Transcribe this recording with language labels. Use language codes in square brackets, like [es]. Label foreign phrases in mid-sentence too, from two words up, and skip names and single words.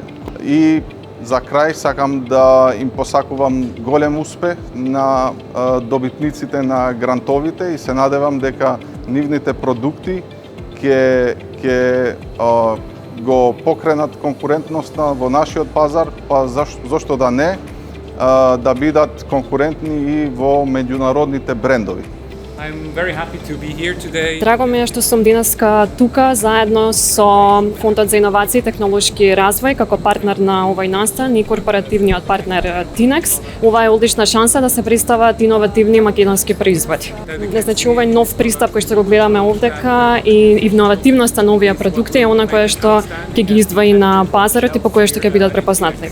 [mk] И за крај сакам да им посакувам голем успех на добитниците на грантовите и се надевам дека нивните продукти ќе го покренат конкурентноста во нашиот пазар, па зошто да не, да бидат конкурентни и во меѓународните брендови. [en] I'm very happy to be here today. [mk] Драго ми е што сум денеска тука заедно со Фондот за иновации и технолошки развој како партнер на овој настан и корпоративниот партнер Tinex. Ова е одлична шанса да се представат иновативни македонски производи. Значи овој нов пристап кој што го гледаме овдека и иновативноста на овие продукти е она кое што ќе ги издвои на пазарот и по кое што ќе бидат препознатливи.